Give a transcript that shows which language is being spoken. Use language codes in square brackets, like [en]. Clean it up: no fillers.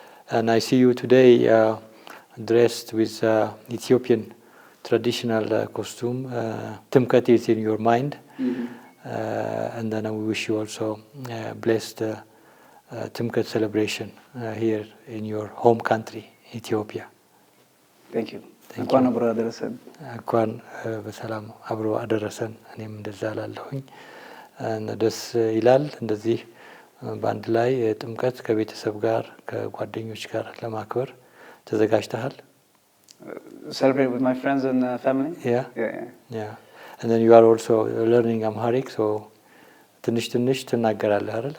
[en] And I see you today dressed with Ethiopian traditional costume. Timkat is in your mind. And then we wish you also blessed Timkat celebration here in your home country, Ethiopia. Thank you. [am] እንኳን አብሮ አደረሰን። እንኳን በሰላም አብሮ አደረሰን። እኔም እንደዛ ላለሁኝ ደስ ይላል። እንደዚህ በአንድ ላይ ጥምቀት ከቤተሰብ ጋር ከጓደኞች ጋር ለማክበር ተዘጋጅተሃል? [en] Celebrate with my friends and family? Yeah. And then you are also learning Amharic, so [am] ትንሽ ትናገራለህ አይደል?